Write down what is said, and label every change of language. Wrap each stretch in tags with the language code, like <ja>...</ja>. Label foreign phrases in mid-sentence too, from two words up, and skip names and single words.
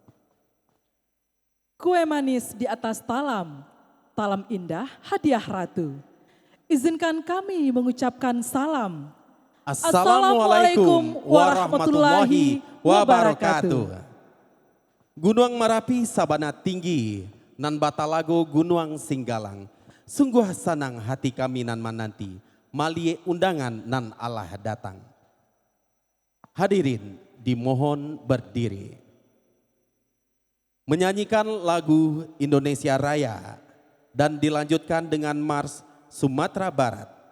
<id>Kue manis di atas talam, talam indah hadiah ratu. Izinkan kami mengucapkan salam.</id> <ar>السلام عليكم ورحمة الله وبركاته.</ar> <min>Gunung Merapi sabana tinggi, nan batalago Gunung Singgalang. Sungguh sanang hati kami nan menanti, malie undangan nan Allah datang.</min> <id>Hadirin dimohon berdiri. Menyanyikan lagu Indonesia Raya dan dilanjutkan dengan Mars Sumatera Barat.</id>